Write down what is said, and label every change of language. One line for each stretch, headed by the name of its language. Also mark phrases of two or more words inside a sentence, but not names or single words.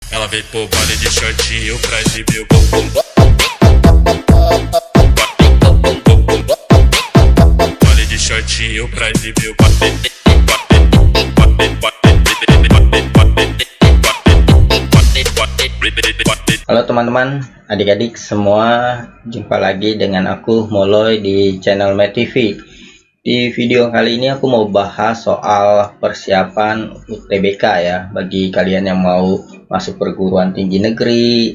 Portuguese: Ela veio pro baile de shortinho pra exibir o bumbum. Baile de shortinho pra exibir o
Indonesian: Halo teman-teman, adik-adik semua, jumpa lagi dengan aku Moloy di channel MetTV. Di video kali ini aku mau bahas soal persiapan UTBK ya, bagi kalian yang mau masuk perguruan tinggi negeri.